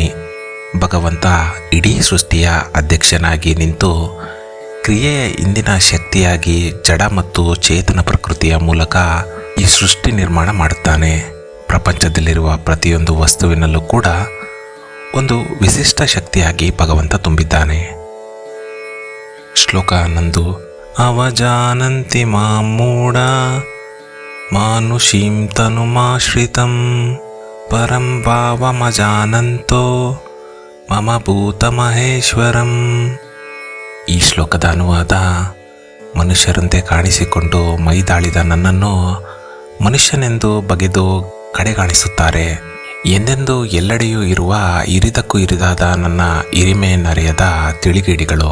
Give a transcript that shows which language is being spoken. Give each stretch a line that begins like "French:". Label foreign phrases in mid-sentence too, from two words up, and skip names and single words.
Kannada: ಭಗವಂತ ಇಡೀ ಸೃಷ್ಟಿಯ ಅಧ್ಯಕ್ಷನಾಗಿ ನಿಂತು ಕ್ರಿಯೆಯ ಇಂದಿನ ಶಕ್ತಿಯಾಗಿ ಜಡ ಮತ್ತು ಚೇತನ ಪ್ರಕೃತಿಯ ಮೂಲಕ ಈ ಸೃಷ್ಟಿ ನಿರ್ಮಾಣ ಮಾಡುತ್ತಾನೆ. ಪ್ರಪಂಚದಲ್ಲಿರುವ ಪ್ರತಿಯೊಂದು ವಸ್ತುವಿನಲ್ಲೂ ಕೂಡ ಒಂದು ವಿಶಿಷ್ಟ ಶಕ್ತಿಯಾಗಿ ಭಗವಂತ ತುಂಬಿದ್ದಾನೆ. ಶ್ಲೋಕ 11.
Sanskrit: ಅವಜಾನಂತಿ ಮಾಂ ಮೂಢ ಮಾನುಷೀಂ ತನುಮಾಶ್ರಿತಂ ಪರಂ ಭಾವಮಜಾನಂತೋ ಮಮ ಭೂತ ಮಹೇಶ್ವರಂ.
Kannada: ಈ ಶ್ಲೋಕದ ಅನುವಾದ: ಮನುಷ್ಯರಂತೆ ಕಾಣಿಸಿಕೊಂಡು ಮೈದಾಳಿದ ನನ್ನನ್ನು ಮನುಷ್ಯನೆಂದು ಬಗೆದು ಕಡೆಗಾಣಿಸುತ್ತಾರೆ. ಎಂದೆಂದು ಎಲ್ಲೆಡೆಯೂ ಇರುವ ಇರಿದಕ್ಕೂ ಇರಿದಾದ ನನ್ನ ಇರಿಮೆಯನ್ನರಿಯದ ತಿಳಿಗೇಡಿಗಳು.